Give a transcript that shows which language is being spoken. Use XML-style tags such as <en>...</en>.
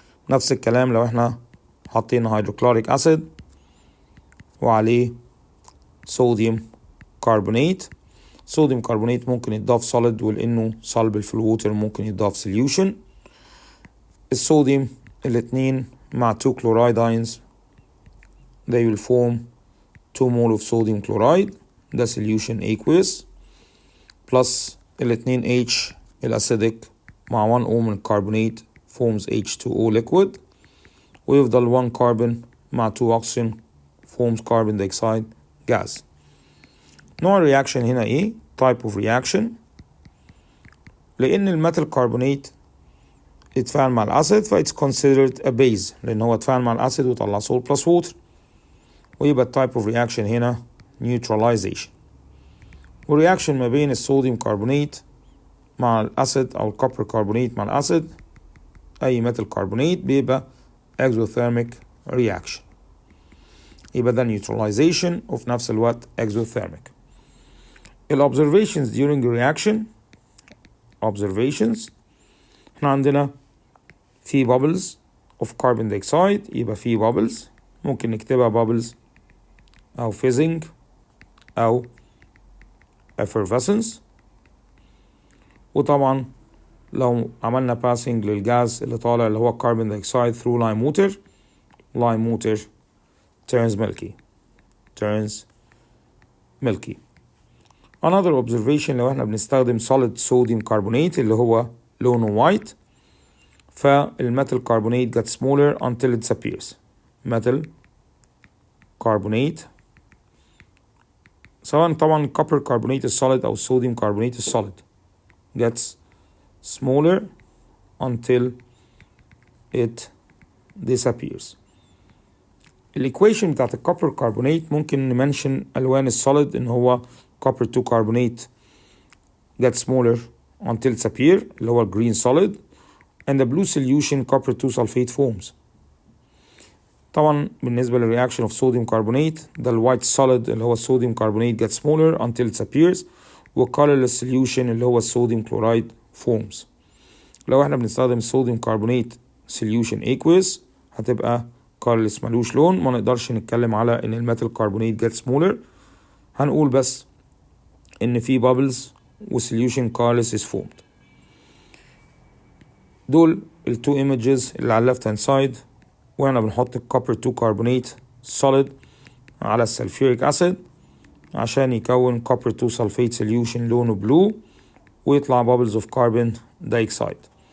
<ar>نفس الكلام لو احنا حطينا هيدروكلوريك أسيد وعليه صوديوم كربونات. صوديوم كربونات ممكن يتضاف solid، ولأنه soluble في الووتر ممكن يتضاف solution. الصوديوم الاتنين مع</ar> <en>2 chloride ions they will form 2 mole of sodium chloride. ده solution aqueous plus الاتنين H الأسيدك مع 1 O من الكربونات forms H2O liquid، ويفضل 1 carbon مع 2 oxygen forms carbon dioxide gas.</en> <ar>نوع الرياكشن هنا ايه؟</ar> <en>type of reaction.</en> <ar>لأن الميتال كربونات اتفاعل مع الأسيد فايتس considered a base، لأن هو اتفاعل مع الأسيد وطلع salt plus water، ويبقى type of reaction هنا neutralization. والرياكشن ما بين الصوديوم كربونات مع الأسيد أو الكوبر كربونات مع الأسيد أي ميتال كربونات بيبقى exothermic reaction. يبقى ده</ar> <en>neutralization</en> <ar>وفي نفس الوقت exothermic.</ar> <en>observations during reaction observations احنا عندنا في bubbles of carbon dioxide، يبقى في bubbles ممكن نكتبها bubbles أو fizzing أو effervescence.</en> <ar>وطبعا لو عملنا</ar> <en>passing للجاز اللي طالع اللي هو carbon dioxide through lime water turns milky. Another observation</en> <ar>لو احنا بنستخدم</ar> <en>solid sodium carbonate اللي هو لونه white، فالmetal carbonate gets smaller until it disappears. metal carbonate سواء طبعا copper carbonate is solid أو sodium carbonate is solid gets smaller until it disappears. الإيكويشن بتاعت الكوبر كربونات ممكن نمنشن ألوان السوليد إن هو copper 2 carbonate gets smaller until it disappears اللي هو green solid، and the blue solution copper 2 sulfate forms. طبعا بالنسبة للرياكشن of sodium carbonate ده الوايت solid اللي هو sodium carbonate gets smaller until it disappears، والcolorless solution اللي هو sodium chloride forms.</en> <ar>لو احنا بنستخدم sodium carbonate solution aqueous هتبقى colorless ملوش لون، ما نقدرش نتكلم على ان الميتال كربونات</ar> <en>gets smaller،</en> <ar>هنقول بس ان في bubbles و solution colorless is formed.</ar> <en>دول ال two images اللي على left hand side،</en> <ar>واحنا بنحط</ar> <en>copper 2 carbonate solid على السلفوريك acid عشان يكون copper 2 sulfate solution لونه blue ويطلع bubbles of carbon dioxide.</en>